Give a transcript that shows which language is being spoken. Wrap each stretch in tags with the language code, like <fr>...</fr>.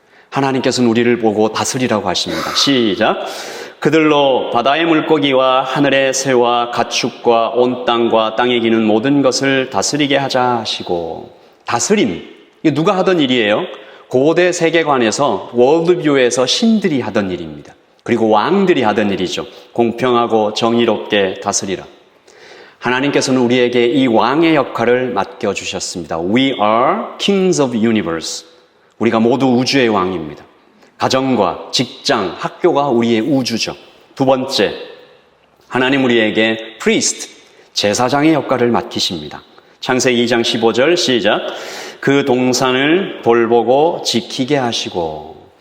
<ko>하나님께서는 우리를 보고 다스리라고 하십니다. 시작. 그들로 바다의 물고기와 하늘의 새와 가축과 온 땅과 땅에 기는 모든 것을 다스리게 하자 하시고. 다스림. 이게 누가 하던 일이에요? 고대 세계관에서 월드뷰에서 신들이 하던 일입니다. 그리고 왕들이 하던 일이죠. 공평하고 정의롭게 다스리라. 하나님께서는 우리에게 이 왕의 역할을 맡겨주셨습니다.</ko> <en>We are kings of universe.</en> <ko>우리가 모두 우주의 왕입니다. 가정과 직장, 학교가 우리의 우주죠. 두 번째, 하나님 우리에게 priest, 제사장의 역할을 맡기십니다. 창세기 2장 15절 시작. 그 동산을 돌보고 지키게 하시고.</ko>